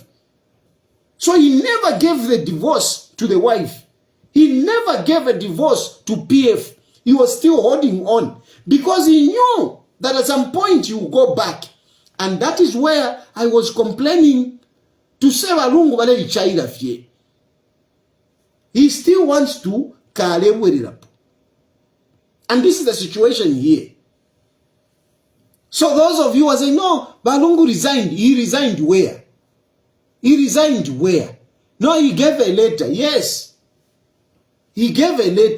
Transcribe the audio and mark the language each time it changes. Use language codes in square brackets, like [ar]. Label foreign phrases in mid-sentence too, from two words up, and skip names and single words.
[en] So he never gave the divorce to the wife. He never gave a divorce to PF. He was still holding on because he knew that at some point you will go back. And that is where I was complaining to say [bem] Lungu bale ichaira fie. [en] He still wants to kalebwerera. And this is the situation here. So those of you are saying, no, Lungu resigned. He resigned where? He resigned where? No, he gave a letter. Yes. He gave a letter.